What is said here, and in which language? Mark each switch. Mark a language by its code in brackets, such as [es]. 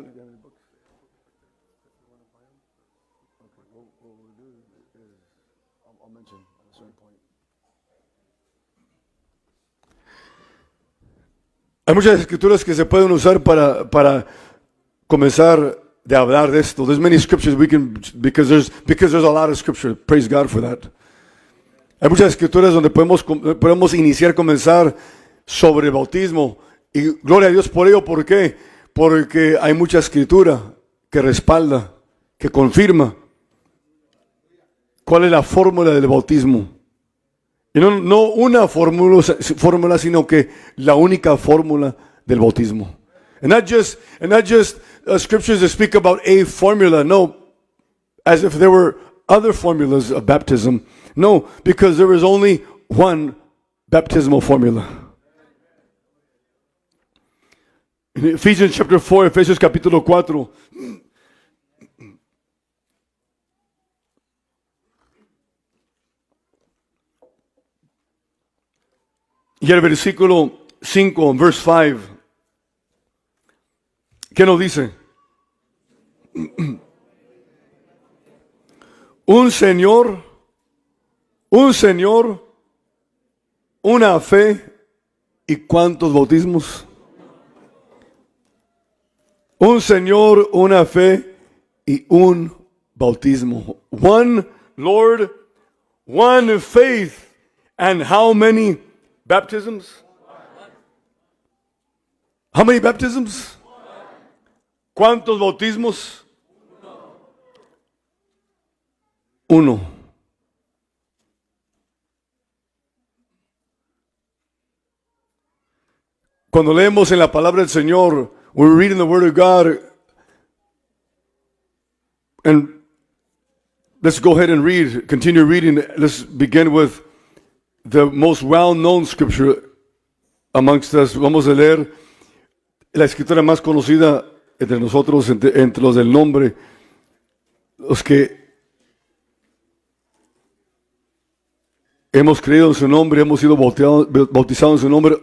[es] Hay muchas escrituras que se pueden usar para comenzar de hablar de esto. [en] There's many scriptures we can, because there's a lot of scripture. Praise God for that. [es] Hay muchas escrituras donde podemos iniciar, comenzar sobre el bautismo. Y gloria a Dios por ello. ¿Por qué? Porque hay mucha escritura que respalda, que confirma cuál es la fórmula del bautismo. Y no una fórmula, sino que la única fórmula del bautismo. [en] And not just scriptures that speak about a formula. No, as if there were other formulas of baptism. No, because there is only one baptismal formula. In Ephesians chapter 4, [es] Efesios capítulo 4. Y el versículo 5, [en] verse 5, [es] ¿qué nos dice? Un Señor, una fe y ¿cuántos bautismos? Un Señor, una fe y un bautismo. [en] One Lord, one faith, and how many baptisms? How many baptisms? [es] ¿Cuántos bautismos? Uno. Cuando leemos en la palabra del Señor, [en] we're reading the Word of God, and let's go ahead and continue reading. Let's begin with the most well-known scripture amongst us. [es] Vamos a leer la escritura más conocida entre nosotros, entre los del nombre, los que hemos creído en su nombre, hemos sido bautizados en su nombre.